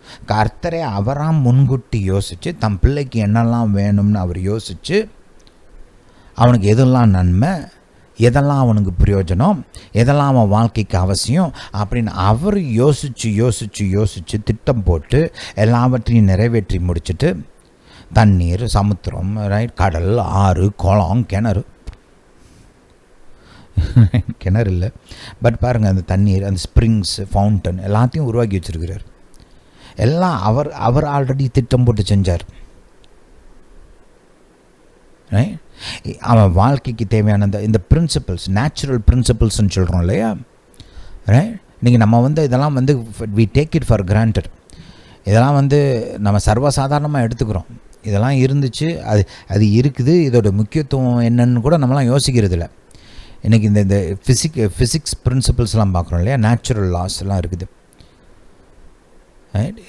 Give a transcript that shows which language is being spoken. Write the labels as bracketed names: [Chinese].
[Tamil] கர்த்தரை அவராம் முன்கூட்டி யோசித்து தம் பிள்ளைக்கு என்னெல்லாம் வேணும்னு அவர் யோசித்து, அவனுக்கு எதெல்லாம் நன்மை, எதெல்லாம் அவனுக்கு பிரயோஜனம், எதெல்லாம் அவன் வாழ்க்கைக்கு அவசியம் அப்படின்னு அவர் யோசித்து திட்டம் போட்டு எல்லாவற்றையும் நிறைவேற்றி முடிச்சுட்டு, தண்ணீர், சமுத்திரம், ரைட், கடல், ஆறு, குளம், கிணறு இல்லை, பட் பாருங்கள், அந்த தண்ணீர், அந்த ஸ்ப்ரிங்ஸ், ஃபவுண்டன் எல்லாத்தையும் உருவாக்கி வச்சுருக்கிறார். எல்லாம் அவர் ஆல்ரெடி திட்டம் போட்டு செஞ்சார், ரைட்? அவன் வாழ்க்கைக்கு தேவையான இந்த பிரின்சிபல்ஸ், நேச்சுரல் பிரின்சிபல்ஸ்ன்னு சொல்கிறோம் இல்லையா, ரைட்? நீங்கள் நம்ம இதெல்லாம் [English] we take it for granted. [Tamil] இதெல்லாம் நம்ம சர்வசாதாரணமாக எடுத்துக்கிறோம். இதெல்லாம் இருந்துச்சு, அது இருக்குது, இதோட முக்கியத்துவம் என்னன்னு கூட நம்மளாம் யோசிக்கிறது இல்லை. இன்றைக்கி இந்த ஃபிசிக்ஸ் பிரின்சிபல்ஸ்லாம் பார்க்குறோம் இல்லையா, நேச்சுரல் லாஸ்லாம் இருக்குது, ரைட்?